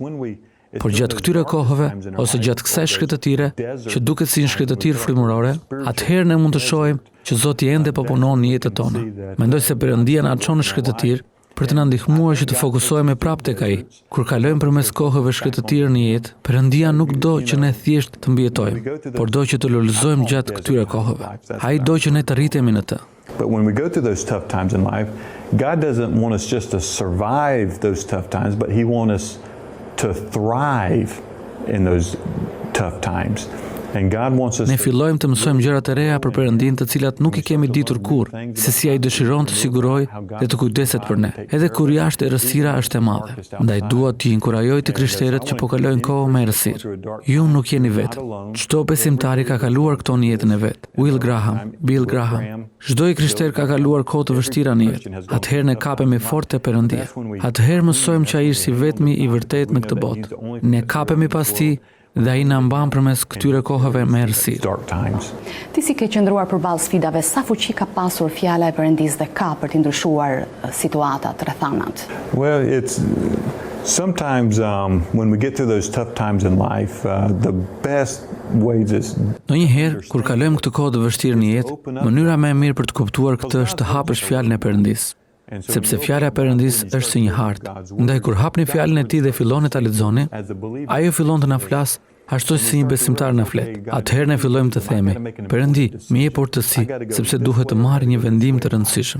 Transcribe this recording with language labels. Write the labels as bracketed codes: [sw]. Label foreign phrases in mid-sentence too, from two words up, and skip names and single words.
[sq] Por gjatë këtyre kohëve, ose gjatë kësaj shkretëtire, që duket si një shkretëtirë frymërore, atëherë ne mund të shohim që Zoti ende po punon në jetën tonë. Mendoj se Perëndia na çon në shkretëtirë për të na ndihmuar që të fokusohemi prapë tek ai. Kur kalojmë përmes kohëve shkretëtire në jetë, Perëndia nuk do që ne thjesht të mbijetojmë, por do që të lulëzojmë gjatë këtyre kohëve. Ai do që ne të rritemi në të. [en] But when we go through those tough times in life, God doesn't want us just to survive those tough times, but He wants us to thrive in those tough times. And God wants us [sq] Ne fillojmë të mësojmë gjëra të reja për Perëndin, të cilat nuk I kemi ditur kurrë, se si ai dëshiron të sigurojë dhe të kujdeset për ne, edhe kur jashtë errësira është e madhe. Ndaj dua t'i inkurajoj të krishterët që po kalojnë kohë me errësirë. Ju nuk jeni vetë. Çdo besimtar ka kaluar këto në jetën e vet. Will Graham, Bill Graham. Çdo I krishter ka kaluar kohë të vështira në jetë. Atëherë ne kapemi fort te Perëndia. Atëherë mësojmë që ai është I vetmi I vërtet në këtë botë. Ne kapemi pas tij dhe ai na mban përmes këtyre kohëve me errësirë. Ti si ke qëndruar përballë sfidave, sa fuqi ka pasur fjala e Perëndisë dhe ka për të ndryshuar situatat, rrethanat? [en] Well, it's sometimes when we get through those tough times in life, the best ways is [sq] Ndonjëherë kur kalojmë këtë kohë të vështirë në jetë, mënyra më e mirë për të kuptuar këtë është të hapësh fjalën e Perëndisë. Sepse fjala e Perëndisë është si një hartë. Ndaj kur hapni fjalën e tij dhe filloni ta lexoni, ajo fillon të na flas ashtu si një besimtar na flet. Atëherë ne fillojmë të themi: Perëndi, më jep urtësi, sepse duhet të marr një vendim të rëndësishëm.